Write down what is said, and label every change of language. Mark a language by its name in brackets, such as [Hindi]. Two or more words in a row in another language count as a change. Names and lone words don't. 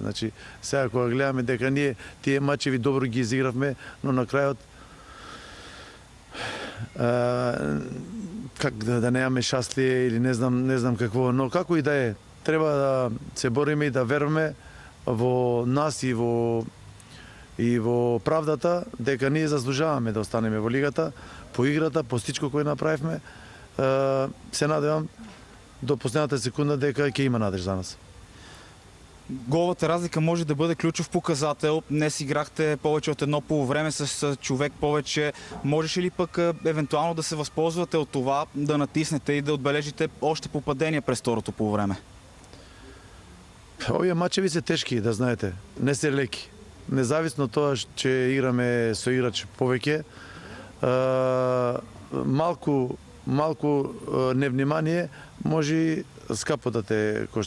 [Macedonian] Значи, сега кога гледаме дека ние тие мачеви добро ги изигравме, но на крајот как да немаме шаслие или не знам какво, но како и да е, треба да се бориме и да веруваме во нас и во правдата дека ние заслужаваме да останеме во лигата, по играта, по всичко кој направивме. Се надевам до последната секунда дека ќе има надеж за нас. [Bulgarian] Головата разлика може да бъде ключов показател. Днес играхте повече от едно полувреме с човек повече. Можеше ли пък евентуално да се възползвате от това, да натиснете и да отбележите още попадения през второто полувреме? [Macedonian] Овие мачеви се тешки, да знаете. Не се леки. Независно од тоа че играме со играч повеќе, малку невнимание може скапо да те кошта.